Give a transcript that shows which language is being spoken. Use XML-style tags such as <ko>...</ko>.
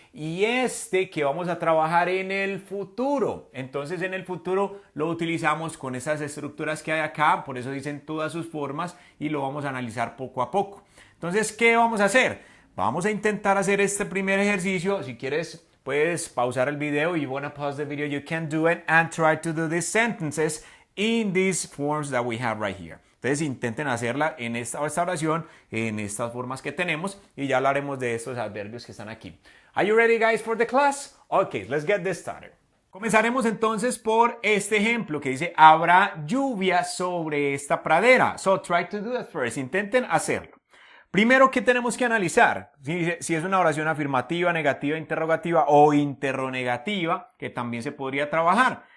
<es>Y este que vamos a trabajar en el futuro. Entonces en el futuro lo utilizamos con esas estructuras que hay acá. Por eso dicen todas sus formas y lo vamos a analizar poco a poco. Entonces, ¿qué vamos a hacer? Vamos a intentar hacer este primer ejercicio. Si quieres, puedes pausar el video.</es> <en>You want to pause the video, you can do it and try to do these sentences in these forms that we have right here.</en> <es>Entonces intenten hacerla en esta oración, en estas formas que tenemos y ya hablaremos de estos adverbios que están aquí.</es> <en>Are you ready, guys, for the class? Okay, let's get this started.</en> <es>Comenzaremos entonces por este ejemplo que dice habrá lluvia sobre esta pradera.</es> <en>So try to do that first.</en> <es>Intenten hacerlo. Primero, ¿qué tenemos que analizar? Si es una oración afirmativa, negativa, interrogativa o interronegativa, que también se podría trabajar.</es>